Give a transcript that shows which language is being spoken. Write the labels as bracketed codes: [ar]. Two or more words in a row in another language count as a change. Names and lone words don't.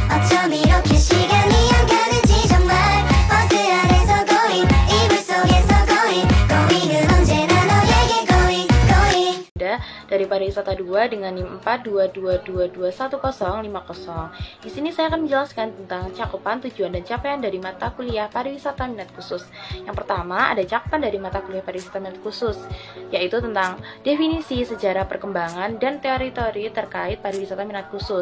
[ko] 어쩜 이렇게 시간이 안 가는지 정말 버스 안에서 고잉 이불 속에서 고잉은 언제나 너에게 고잉 [id] dari pariwisata 2 dengan NIM 422221050. Di sini saya akan menjelaskan tentang cakupan, tujuan, dan capaian dari mata kuliah pariwisata minat khusus. Yang pertama, ada cakupan dari mata kuliah pariwisata minat khusus, yaitu tentang definisi, sejarah, perkembangan, dan teori-teori terkait pariwisata minat khusus.